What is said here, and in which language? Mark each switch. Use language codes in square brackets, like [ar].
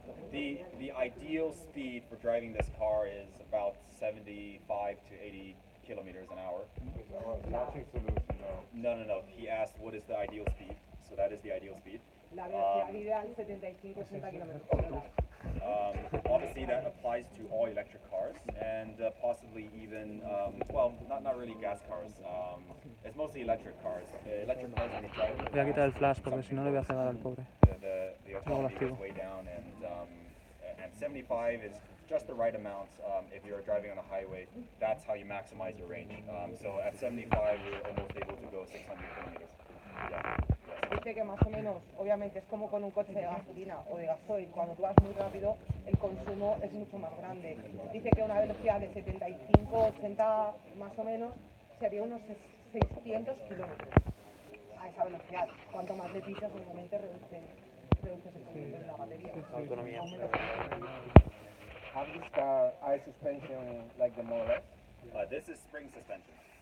[en] The ideal speed for driving this car is about 75 to 80 kilometers an hour. Matching solution, no. No. He asked what is the ideal speed. So that is the ideal speed. [es] La velocidad ideal 75-80 kilómetros por hora. [en] Obviously, that applies to all electric cars and possibly even, well, not really gas cars. It's mostly electric cars. Electric cars when you drive. [es] Voy a quitar el flash porque si no le voy a cegar al pobre. [en] The autonomy goes way down, and 75 is just the right amount if you're driving on a highway. That's how you maximize your range. So at 75, you're almost able to go 600 kilometers. Yeah. [es] Dice que más o menos, obviamente es como con un coche de gasolina o de gasoil, cuando tú vas muy rápido el consumo es mucho más grande. Dice que una velocidad de 75-80 más o menos sería unos 600 kilómetros a esa velocidad. Cuanto más le pisas, obviamente reduces el consumo de la batería. Autonomía. [en] Have this car air suspension like the Model S? This is spring suspension.